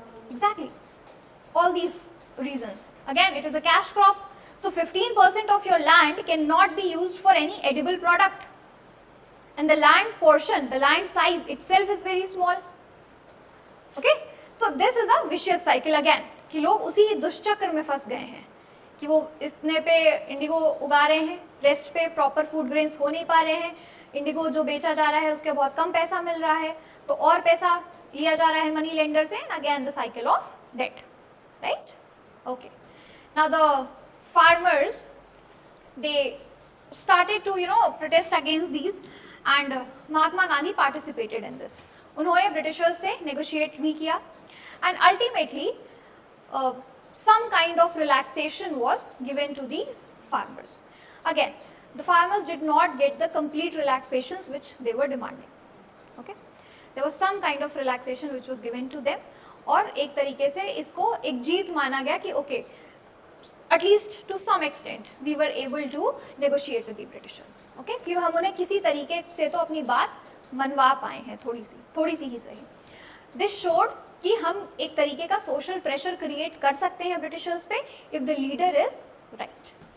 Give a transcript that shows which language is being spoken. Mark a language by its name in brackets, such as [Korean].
[English] Exactly. All these reasons. Again, it is a cash crop. So 15% of your land cannot be used for any edible product. And the land portion, the land size itself is very small. Okay? So this is a vicious cycle again. [Hindi] कि लोग उसी दुष्चक्र में फंस गए हैं कि वो इतने पे इंडिगो उगा रहे हैं, रेस्ट पे प्रॉपर फूड ग्रेन्स हो नहीं पा रहे हैं, इंडिगो जो बेचा जा रहा है उसके बहुत कम पैसा मिल रहा है, तो और पैसा लिया जा रहा है मनी लेंडर से, [English] And again the cycle of debt, right. Okay, now the farmers they started to protest against these, and Mahatma Gandhi participated in this. [Hindi] उन्होंने ब्रिटिशर्स से नेगोशिएट भी किया, [English] and ultimately some kind of relaxation was given to these farmers. Again, the farmers did not get the complete relaxations which they were demanding. Okay, there was some kind of relaxation which was given to them, [Hindi] और एक तरीके से इसको एक जीत माना गया कि [English] okay, at least to some extent we were able to negotiate with the Britishers. [Hindi] Okay, कि हम उन्हें किसी तरीके से तो अपनी बात मनवा पाए हैं, थोड़ी सी ही सही. [English] This showed [Hindi] कि हम एक तरीके का सोशल प्रेशर क्रिएट कर सकते हैं ब्रिटिशर्स पे [English] If the leader is right.